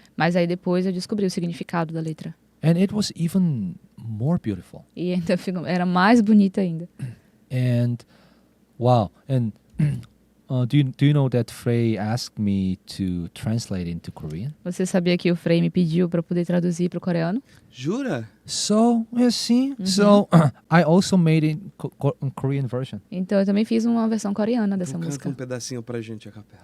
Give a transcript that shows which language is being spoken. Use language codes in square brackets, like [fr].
[pt] Mas aí depois eu descobri o significado da letra. [en] And it was even more beautiful. [pt] E então era mais bonita ainda. [en] And wow, and do you know that Frey asked me to translate into Korean? [pt] Você sabia que o Frei me pediu para poder traduzir para o coreano? Jura? [en] So, you see? So, I also made it in Korean version. [pt] Então eu também fiz uma versão coreana dessa Então canta música. um pedacinho pra gente a capela.